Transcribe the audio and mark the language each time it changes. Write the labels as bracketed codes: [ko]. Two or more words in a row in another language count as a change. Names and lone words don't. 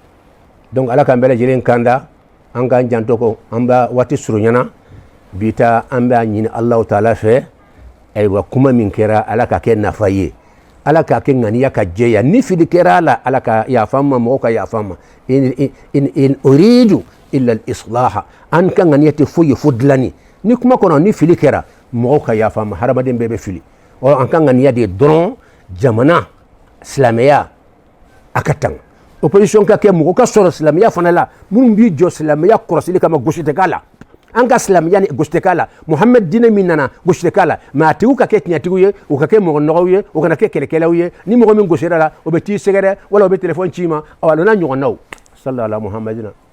[bm] donc ala k'an bɛɛ lajɛlen kanda an k'an janto ko an b'a waati surunyana bi ta an b'a ɲini [ar] الله تعالى [bm] fɛ ayiwa kuma min kɛra ala ka kɛ nafa ye ala k'a kɛ ŋaniya ka jɛya ni fili kɛra a la ala ka yafa ma mɔgɔw ka yafa ma [ar] إن أريد إلا الإصلاح [bm] an ka ŋaniya tɛ foyi ye fo dilanni ni kuma kɔnɔ ni fili kɛra mɔgɔw ka yafa ma hadamaden bɛɛ bɛ fili an ka ŋaniya de dɔrɔn jamana silamɛya a ka tan opposition ka kɛ mɔgɔ ka sɔrɔ silamɛya fana la minnu b'i jɔ silamɛya kɔrɔsili kama gosi tɛ k'a la an ka silamɛya ni gosi tɛ k'a la muhamɛd diinɛ min nana gosi tɛ k'a la mɛ a tigiw ka kɛ tiɲɛtigiw ye u ka kɛ mɔgɔ nɔgɔw ye u kana kɛ kɛlɛkɛlaw ye ni mɔgɔ min gosira la o bɛ t'i sɛgɛrɛ wala o bɛ telefɔni ci i ma a n'a ɲɔgɔnnaw [ar] صلى الله عليه وسلم